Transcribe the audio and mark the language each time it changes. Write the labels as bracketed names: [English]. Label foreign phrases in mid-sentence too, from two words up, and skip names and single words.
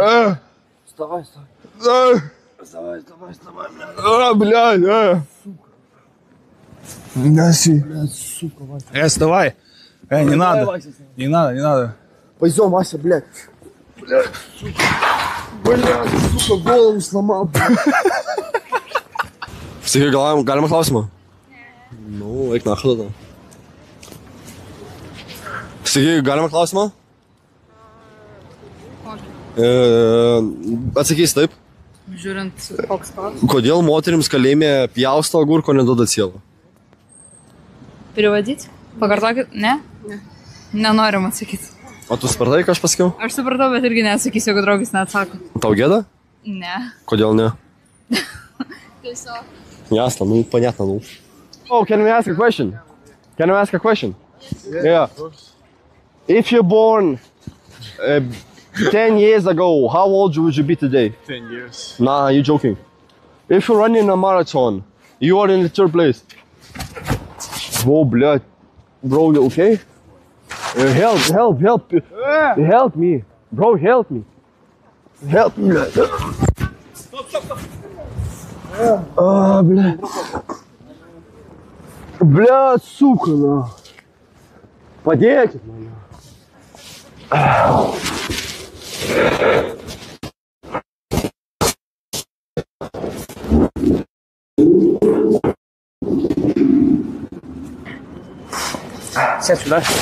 [Russian] Вставай. Вставай, Блядь, Гаси. сука, Вася. Вставай. Не надо. Не надо. Пойдем, Вася, блядь. Блядь, сука, голову сломал. [Lithuanian] Sakai, galima klausimą? Nu, eik nachą tada. Sakai, galima klausimą? Atsakys taip. Žiūrint, koks klausimas. Kodėl moterims kalėjime pjausto agurko neduoda cielo? Privadyti? Pakartokit? Ne? Nenorim atsakyti. O tu supratai, ką aš pasakiau? Aš supratau, bet irgi neatsakysiu, jeigu draugis neatsako. Tau gėda? Ne. Kodėl ne? Tiesiog. [Russian] Ясно, ну понятно, ну. [English] Oh, can we ask a question? Can I ask a question? Yeah. If you're born 10 years ago, how old would you be today? 10 years. Nah, you're joking. If you're running a marathon, you are in the third place. Whoa, блядь. Bro, you okay? Help me. Bro, help me. Help me. [Russian] А, блядь. Блядь, сука, на. Подейте, на. Сядь сюда.